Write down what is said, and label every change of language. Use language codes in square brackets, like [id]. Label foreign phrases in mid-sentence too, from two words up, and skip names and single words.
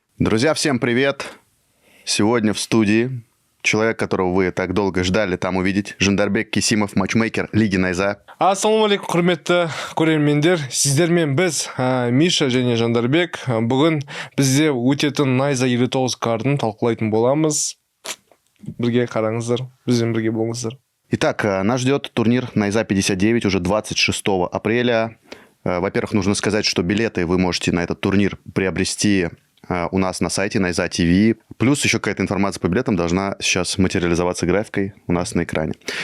[ru] Друзья, всем привет! Сегодня в студии человек, которого вы так долго ждали там увидеть, Жандарбек Кесимов, матчмейкер Лиги Найза. [kk] Ассалаумалейкум, құрметті көрермендер. Сіздермен біз Миша және Жандарбек бүгін бізде өтетін Найза 59 картын талқылайтын боламыз. Бірге қараңыздар, бізбен бірге болыңыздар. [ru] Итак, нас ждет турнир Найза 59 уже 26 апреля. Во-первых, нужно сказать, что билеты вы можете на этот турнир приобрести у нас на сайте Найза ТВ. Плюс еще какая-то информация по билетам должна сейчас материализоваться графикой у нас на экране.